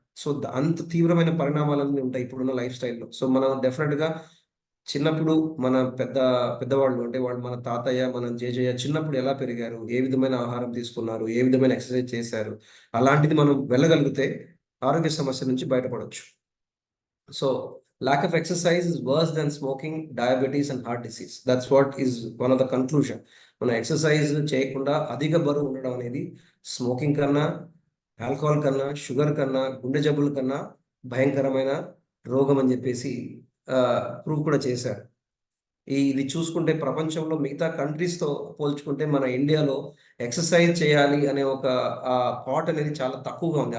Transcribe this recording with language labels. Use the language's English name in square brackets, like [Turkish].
[Telugu] So అంత తీవ్రమైన పరిణామాలన్నీ ఉంటాయి ఇప్పుడున్న లైఫ్ స్టైల్‌లో. సో మనం డెఫినిట్‌గా చిన్నప్పుడు మన పెద్దవాళ్ళు అంటే వాళ్ళు, మన తాతయ్య, మన జేజయ్య చిన్నప్పుడు ఎలా పెరిగారు, ఏ విధమైన ఆహారం తీసుకున్నారు, ఏ విధమైన ఎక్సర్సైజ్ చేశారు, అలాంటిది మనం వెళ్ళగలిగితే ఆరోగ్య సమస్య నుంచి బయటపడొచ్చు. [English] So lack of exercise is worse than smoking, diabetes and heart disease. That's what is one of the conclusion. [Telugu] మనం ఎక్సర్సైజ్ చేయకుండా అధిక బరువు ఉండడం అనేది స్మోకింగ్ కన్నా, ఆల్కహాల్ కన్నా, షుగర్ కన్నా, గుండె జబ్బుల కన్నా భయంకరమైన రోగం అని చెప్పేసి ప్రూవ్ కూడా చేశారు. ఇది చూసుకుంటే ప్రపంచంలో మిగతా కంట్రీస్‌తో పోల్చుకుంటే మన ఇండియాలో ఎక్సర్సైజ్ చేయాలి అనే ఒక థాట్ అనేది చాలా తక్కువగా ఉంది.